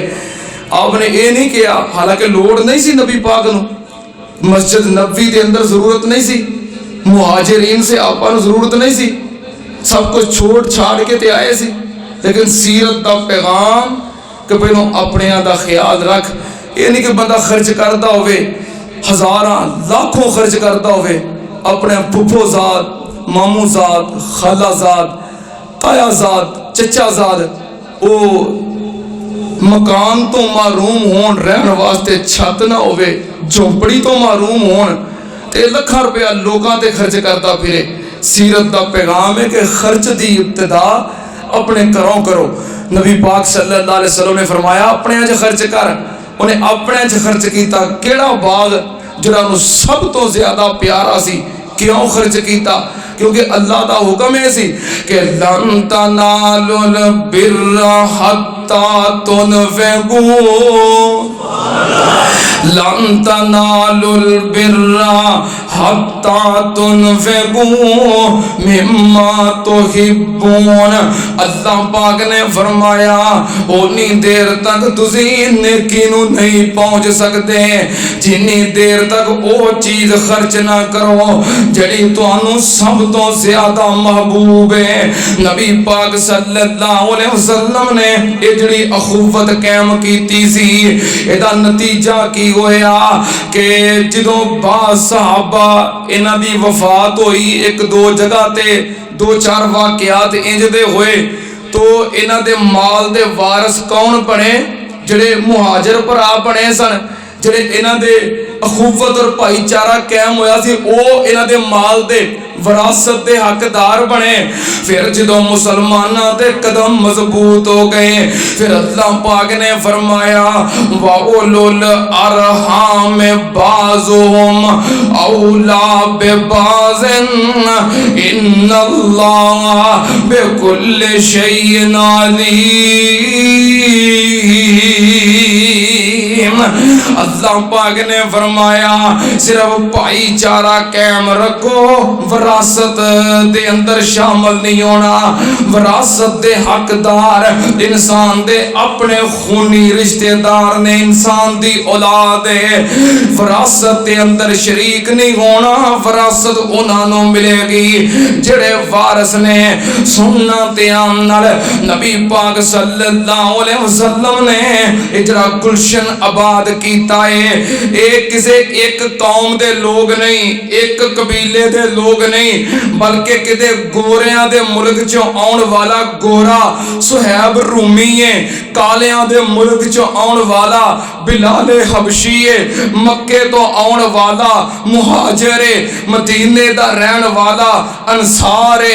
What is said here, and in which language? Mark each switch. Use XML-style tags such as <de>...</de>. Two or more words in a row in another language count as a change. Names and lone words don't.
<ur>آپ نے یہ نہیں کیا،</ur> <pa>حالانکہ لوڑ نہیں سی نبی پاک نو، مسجد نبوی دے اندر ضرورت نہیں سی، مہاجرین سے آپا نو ضرورت نہیں سی، سب کچھ چھوڑ چھاڑ کے تے آئے سی، لیکن سیرت دا پیغام کہ پہلو اپنے دا خیال رکھ۔ یہ نہیں کہ بندہ خرچ کرتا ہوئے، ہزاراں لاکھوں خرچ کرتا ہوئے، اپنے پھپھو زاد، مامو زاد، خالہ زاد، تایا زاد، چچا زاد، وہ مکان تو محروم ہون، رہن واسطے چھت نہ ہوئے، جھونپڑی تو محروم ہون، تے لکھاں روپیہ لوگاں تے خرچ کرتا پھرے۔ سیرت دا پیغام ہے کہ خرچ دی ابتدا اپنے گھروں کرو۔ نبی پاک</pa> <ar>صلی اللہ علیہ وسلم</ar> <pa>نے فرمایا اپنے اج خرچ کر، انہیں اپنے اج خرچ کیتا۔ کیڑا باغ جڑا انہوں سب تو زیادہ پیارا سی، کیوں خرچ کیتا؟ کیونکہ اللہ دا حکم ہے سی کہ</pa> <ar>لن تنالوا البر حتی تنفقوا، لن تنالوا البر حتی تنفقوا مما تحبون۔</ar> <pa>اللہ پاک نے فرمایا اونی دیر تک تسی نیکی نو نہیں پہنچ سکتے جنی دیر تک او چیز خرچ نہ کرو جڑی تانوں سب تو زیادہ محبوب ہے۔ نبی پاک</pa> <ar>صلی اللہ علیہ وسلم</ar> <pa>نے اجڑی اخوت قائم کیتی سی، ایدہ نتیجہ کی ہویا کہ جدوں بعض صحابہ انہاں دی وفات ہوئی، ایک دو جگہ تے دو چار واقعات انج دے ہوئے، تو انہاں دے مال دے وارث کون بنے؟ جڑے مہاجر بھرا بنے سن، جڑے انہاں دے اخوت اور بھائی چارہ قائم ہویا سی، او انہاں دے مال دے وراثت دے حقدار بنے۔ پھر جدوں مسلماناں دے قدم مضبوط ہو گئے، پھر اللہ پاک نے فرمایا</pa> <ar>وَأُولُو الْأَرْحَامِ بَعْضُهُمْ أَوْلَىٰ بِبَعْضٍ إِنَّ اللَّهَ بِكُلِّ شَيْءٍ عَلِيمٌ۔</ar> <pa>اللہ پاک نے فرمایا صرف بھائی چارہ قائم رکھو، وراثت دے اندر شامل نہیں ہونا۔ وراثت دے حقدار انسان دے اپنے خونی رشتہ دار نے، انسان دی اولاد ہے، وراثت دے اندر شریک نہیں ہونا۔ وراثت انہاں نوں ملے گی جڑے وارث نے۔ سننا تے آمنال نبی پاک</pa> <ar>صلی اللہ علیہ وسلم</ar> <pa>نے اجرا گلشن آباد کیتا ہے۔ ایک کسے ایک قوم دے لوگ نہیں، ایک قبیلے دے لوگ نہیں، بلکہ کدے گوریاں دے ملک چوں آن والا گورا سہیب رومی ہے، کالیاں دے ملک چوں آن والا بلال حبشی ہے، مکے تو آن والا مہاجر ہے، مدینے دا رہن والا انصار ہے۔</pa>